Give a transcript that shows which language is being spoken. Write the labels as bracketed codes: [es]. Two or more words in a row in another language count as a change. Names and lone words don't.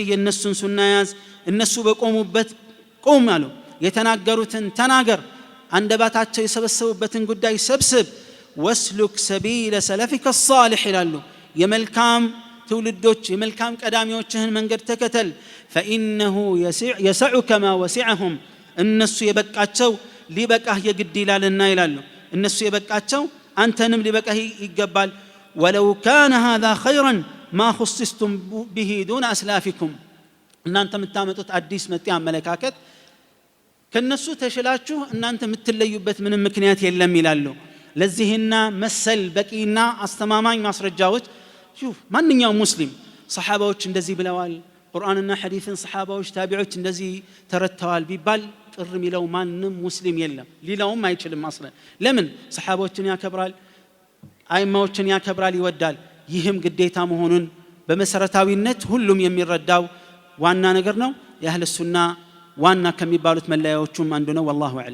[am] የነሱን ሱና ያዝ እነሱ በቆሙበት ቆም አሉ የተናገሩትን ተናገር አንደባታቸው የሰበሰቡበትን ጉዳይ ሰብስብ [ar] واسلك سبيل سلفك الصالح [am] ይላሉ የመልካም ትውልዶች የመልካም ቀዳሚዎችህን መንገድ ተከተል [ar] فإنه يسعك ما [am] وسعهم እነሱ የበቃቸው ሊበቃህ የግድ ይላልና ይላሉ እነሱ የበቃቸው አንተንም ሊበቃህ ይገባል [ar] ولو كان هذا خيرا ما خصصتم به دون أسلافكم [am] እናንተ የምታመጡት አዲስ መጤ አመለካከት ከነሱ ተሽላችሁ እናንተ የምትለዩበት ምንም ምክንያት የለም ይላሉ ለዚህና መሰል በቂና አስተማማኝ ማስረጃዎች ሹፍ ማንኛውም ሙስሊም ሰሃባዎች እንደዚህ ብለዋል ቁርአንና ሐዲስን ሰሃባዎች ታቢዖች እንደዚህ ተረተዋል ቢባል ቅር ሚለው ማንም ሙስሊም የለም ሊላውም አይችልም አስለን ለምን ሰሃባዎችን ያከብራል አይማዎችን ያከብራል ይወዳል ይህም ግዴታ መሆኑን በመሰረታዊነት ሁሉም የሚረዳው ዋና ነገር ነው የአህለ ሱና ዋና ከሚባሉት መለያዎቹም አንዱ ነው [ar] والله اعلم